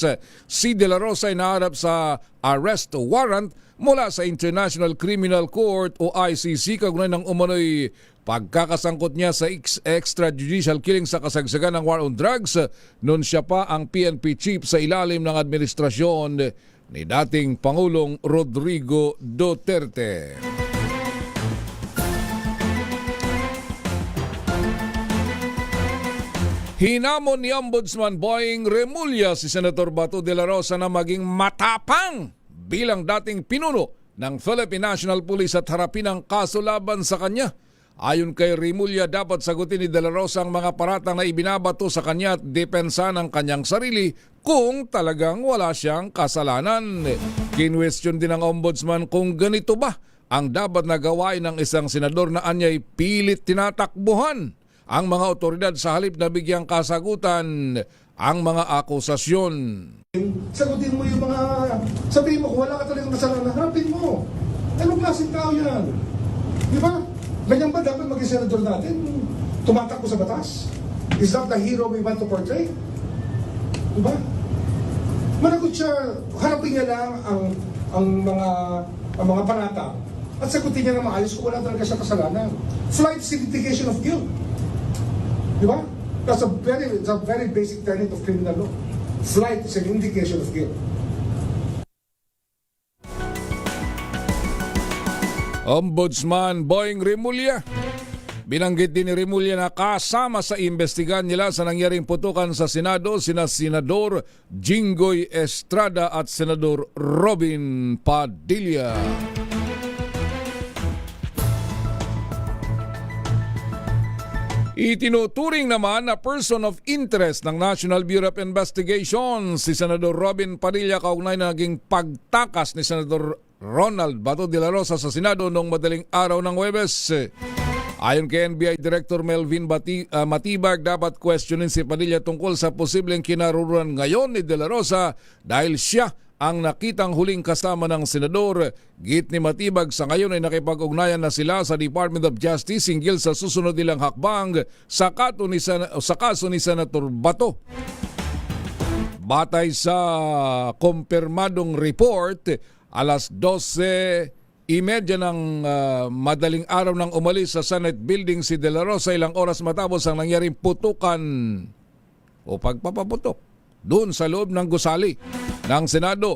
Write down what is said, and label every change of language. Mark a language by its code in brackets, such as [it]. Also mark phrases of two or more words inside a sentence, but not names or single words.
[tl] Si De La Rosa ay naharap sa [en] arrest warrant [tl] mula sa International Criminal Court o ICC kaugnay ng umano'y pagkakasangkot niya sa [en] extrajudicial killing [tl] sa kasagsagan ng [en] war on drugs [tl] noon siya pa ang [en] PNP chief [tl] sa ilalim ng administrasyon ni dating Pangulong Rodrigo Duterte. Hinamon ni Ombudsman Boying Remulla si Senator Bato de la Rosa na maging matapang bilang dating pinuno ng Philippine National Police at harapin ang kaso laban sa kanya. Ayon kay Rimulya, dapat sagutin ni De La Rosa ang mga paratang na ibinabato sa kanya at depensa ng kanyang sarili kung talagang wala siyang kasalanan. Kinwestiyon din ng ombudsman kung ganito ba ang dapat na gawain ng isang senador na anyay pilit tinatakbuhan ang mga otoridad sa halip na bigyang kasagutan ang mga akusasyon. Sagutin mo yung mga, sabihin mo kung wala ka talagang kasalanan, harapin mo. Anong klaseng tao yan? Di ba? Ganyan ba dapat maging senador natin? Tumatakbo sa batas? [en] Is that the hero we want to portray? [tl] Di ba? Managot siya, harapin niya lang ang mga panata at sagutin niya na maayos kung wala talaga siya kasalanan. [en] Flight is indication of guilt. [tl] Di ba? [en] That's a very basic tenet of criminal law. Flight is an indication of guilt. [tl] Ombudsman Boying Rimulya. Binanggit din ni Rimulya na kasama sa imbestigan nila sa nangyaring putukan sa Senado sina Senador Jinggoy Estrada at Senador Robin Padilla. Itinuturing naman na [en] person of interest [tl] ng National Bureau of Investigation si Senador Robin Padilla kaugnay na naging pagtakas ni Senador Ronald Bato de la Rosa sa Senado noong madaling araw ng Huwebes. Ayon kay NBI Director Melvin Matibag, dapat questionin si Padilla tungkol sa posibleng kinaruruan ngayon ni de la Rosa dahil siya ang nakitang huling kasama ng senador. Git ni Matibag, sa ngayon ay nakipag-ugnayan na sila sa Department of Justice hinggil sa susunod nilang hakbang sa kaso ni Senator Bato. Batay sa kumpirmadong report, alas 12:30 ng madaling araw nang umalis sa Senate Building si De La Rosa ilang oras matapos ang nangyaring putukan o pagpapaputok doon sa loob ng gusali ng Senado.